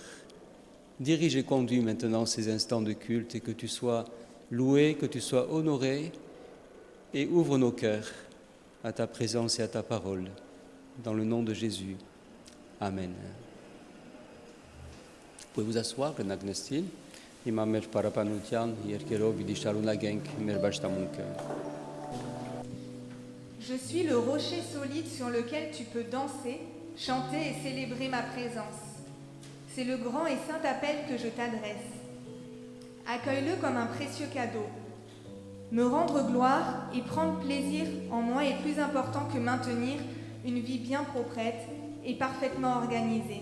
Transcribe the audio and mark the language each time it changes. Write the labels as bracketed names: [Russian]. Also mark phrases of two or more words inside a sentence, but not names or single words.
[French] Dirige et conduis maintenant ces instants de culte et que tu sois loué, que tu sois honoré et ouvre nos cœurs à ta présence et à ta parole. Dans le nom de Jésus. Amen. Vous pouvez vous asseoir, le Nagnestin. [Armenian] Հիմա մեր պարապանության երկերով պիտի շարունակենք մեր բաշտամունքը։ [French] Je suis le rocher solide sur lequel tu peux danser, chanter et célébrer ma présence. C'est le grand et saint appel que je t'adresse. accueille-le comme un précieux cadeau. Me rendre gloire et prendre plaisir en moi est plus important que maintenir une vie bien proprette et parfaitement organisée.